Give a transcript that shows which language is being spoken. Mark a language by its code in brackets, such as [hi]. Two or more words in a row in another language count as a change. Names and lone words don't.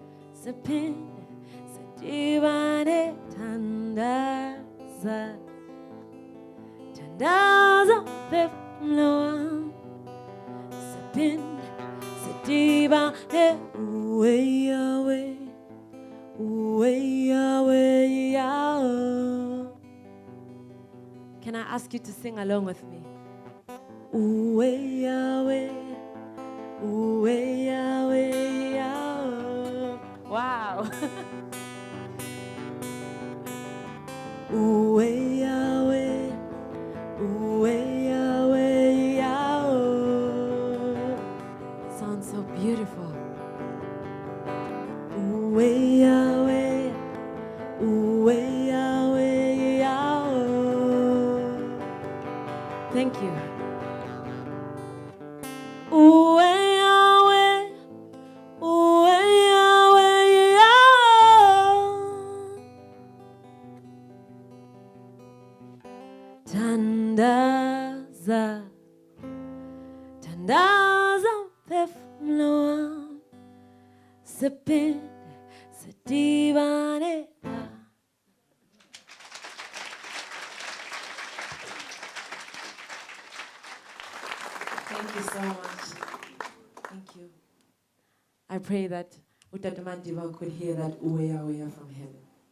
[xh] siphinde sidibane thandaza Tandaza umphefumulo wami siphinde sidibane uwe Yahweh, uwe Yahweh, Yahweh. [en] Can I ask you to sing along with me? [xh] Uwe Yahweh, uwe Yahweh, Yahweh. [en] Wow. [xh] Uwe Yahweh, uwe Yahweh, Yahweh. [en] Sounds so beautiful. [xh] Uwe Yahweh, uwe Yahweh, Yahweh. [en] Thank you. [xh] Uwe Yahweh, uwe Yahweh, Yahweh. Tandaza, tandaza umphefumulo wami siphinde sidibane. [en] Thank you so much. Thank you. I pray that Utata Mandiba could hear that [xh] uwe uwe [en] from heaven.